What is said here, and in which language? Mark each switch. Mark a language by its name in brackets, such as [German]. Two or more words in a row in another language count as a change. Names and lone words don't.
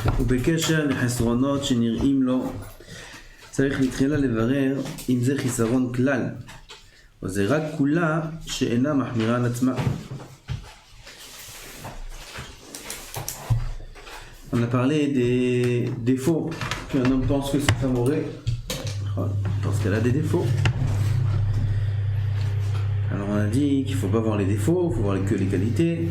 [Hebrew] ובקשר לחסרונות שנראים לו, צריך לתחילה לברר אם זה חיסרון כלל, או זה רק כולה שאינה מחמירה על עצמה. [French] On a parlé des défauts qu'un homme pense que sa femme aurait. On pense qu'elle a des défauts. Alors on a dit qu'il ne faut pas voir les défauts, il faut voir que les qualités.